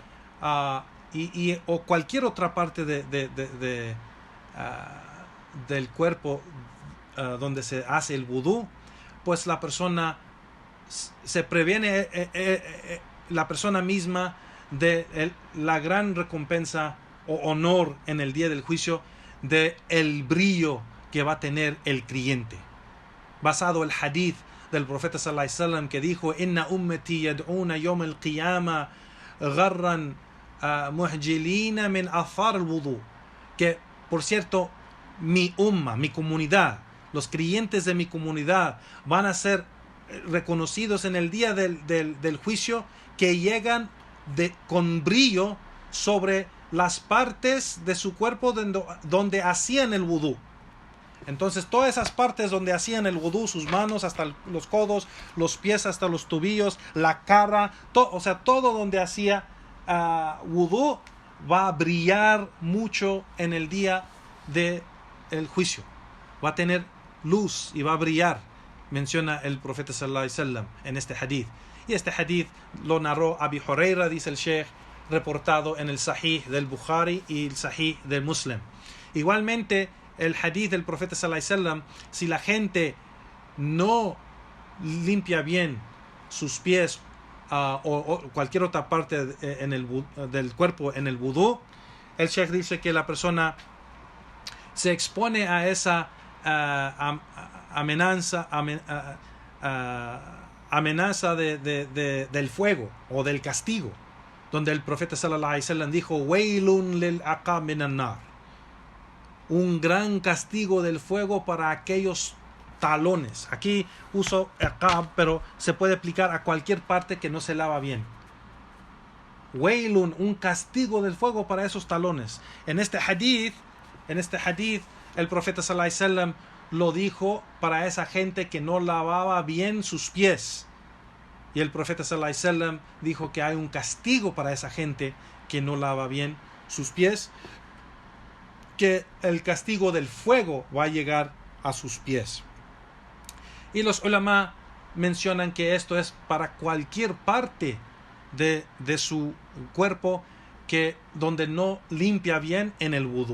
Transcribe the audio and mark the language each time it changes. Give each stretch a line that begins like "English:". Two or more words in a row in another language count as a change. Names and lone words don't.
Spanish: o cualquier otra parte del cuerpo donde se hace el wudú, pues la persona se previene la persona misma de la gran recompensa o honor en el día del juicio, de el brillo que va a tener el creyente, basado el hadith del profeta
Arabic: صلى الله عليه وسلم
Spanish: que dijo:
Arabic: إن أمتي يدعون يوم القيامة غرا محجلين من آثار الوضوء,
Spanish: que por cierto mi umma, mi comunidad, los creyentes de mi comunidad van a ser reconocidos en el día del juicio, que llegan con brillo sobre las partes de su cuerpo donde hacían el wudú. Entonces todas esas partes donde hacían el wudú, sus manos hasta los codos, los pies hasta los tobillos, la cara, todo donde hacía wudú va a brillar mucho en el día del juicio, va a tener luz y va a brillar, menciona el profeta
Arabic: صلى الله عليه وسلم
Spanish: en este hadith. Y este hadith lo narró Abi Huraira, dice el Sheikh, reportado en el Sahih del Bukhari y el Sahih del Muslim. Igualmente, el hadith del profeta
Arabic: صلى الله عليه وسلم,
Spanish: si la gente no limpia bien sus pies o cualquier otra parte del cuerpo en el wudú, el Sheikh dice que la persona se expone a esa amenaza del fuego o del castigo, donde el profeta
Arabic: صلى الله عليه وسلم
Spanish: dijo:
Arabic: "ويل للأعقاب من النار",
Spanish: un gran castigo del fuego para aquellos talones. Aquí uso aqab, pero se puede aplicar a cualquier parte que no se lava bien. Wailun, un castigo del fuego para esos talones. En este hadith, el profeta
Arabic: صلى الله عليه وسلم
Spanish: lo dijo para esa gente que no lavaba bien sus pies. Y el profeta
Arabic: صلى الله عليه وسلم
Spanish: dijo que hay un castigo para esa gente que no lava bien sus pies, que el castigo del fuego va a llegar a sus pies. Y los ulama mencionan que esto es para cualquier parte de su cuerpo que donde no limpia bien en el wudú.